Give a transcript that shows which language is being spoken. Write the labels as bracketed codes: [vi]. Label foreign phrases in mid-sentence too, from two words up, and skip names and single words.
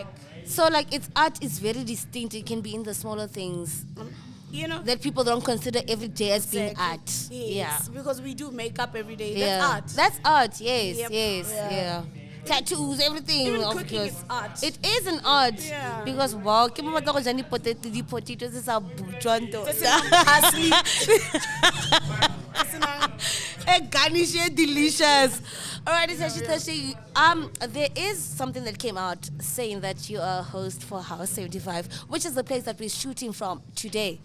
[en] So like its art is very distinct. It can be in the smaller things You know? that people don't consider every day as being Exactly. art. Yes, because we do makeup every day. Yeah. That's art. That's art. Yes. Yep. Yes. Yeah. Yeah. Tattoos, everything. Even of cooking course. is art. It is an art. Yeah. Because wow, [tn] ke mo batla go jani [en] the potatoes is a butwanto. That's parsley. Garnish delicious. All right, it's actually Tashi. There is something that came out saying that you are a host for House 75, which is the place that we're shooting from today.